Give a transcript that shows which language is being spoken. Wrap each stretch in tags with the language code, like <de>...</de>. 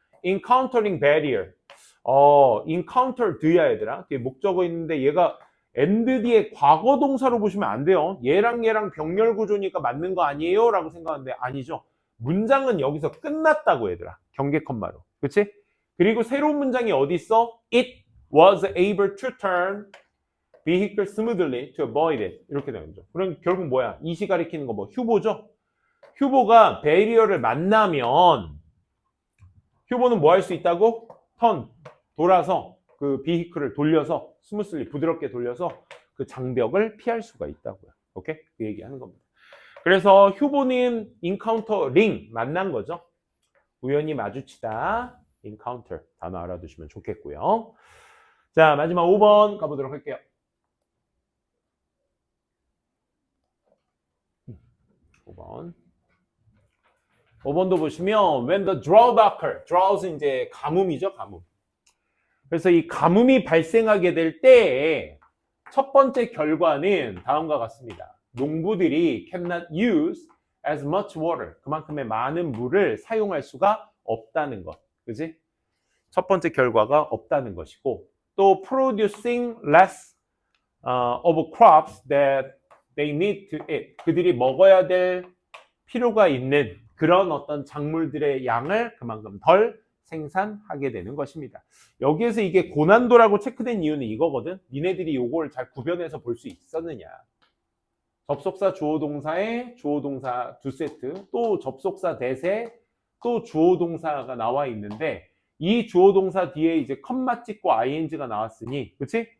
<en>encountering barrier. encounter</en> <ko>뒤야 얘들아. 뒤에 목적어 있는데 얘가 and 뒤에 과거 동사로 보시면 안 돼요. 얘랑 병렬 구조니까 맞는 거 아니에요? 라고 생각하는데 아니죠. 문장은 여기서 끝났다고 얘들아. 경계 컴마로. 그치? 그리고 새로운 문장이 어디 있어?</ko> <en>It was able to turn vehicle smoothly to avoid it.</en> <ko>이렇게 되는 거죠. 그럼 결국 뭐야? 이시 가리키는 거 뭐? 휴보죠? 휴보가 베리어를 만나면 휴보는 뭐 할 수 있다고? 돌아서 그 비히클을 돌려서 스무슬리 부드럽게 돌려서 그 장벽을 피할 수가 있다고요. 오케이? 그 얘기하는 겁니다. 그래서 휴보는 인카운터링 만난 거죠. 우연히 마주치다. 인카운터 단어 알아두시면 좋겠고요. 자, 마지막 5번 가보도록 할게요. 5번도 보시면</ko> <en>when the drought occur,</en> <ko>drought은 이제 가뭄이죠, 가뭄. 그래서 이 가뭄이 발생하게 될 때 첫 번째 결과는 다음과 같습니다. 농부들이</ko> <en>cannot use as much water,</en> <ko>그만큼의 많은 물을 사용할 수가 없다는 것. 그지? 첫 번째 결과가 없다는 것이고, 또</ko> <en>producing less of crops that they need to eat.</en> <ko>그들이 먹어야 될 필요가 있는 그런 어떤 작물들의 양을 그만큼 덜 생산하게 되는 것입니다. 여기에서 이게 고난도라고 체크된 이유는 이거거든. 니네들이 이걸 잘 구별해서 볼 수 있었느냐. 접속사 주어동사에 주어동사 두 세트, 또 접속사 대세, 또 주어동사가 나와 있는데 이 주어동사 뒤에 이제 컴마 찍고 ing가 나왔으니, 그치?</ko>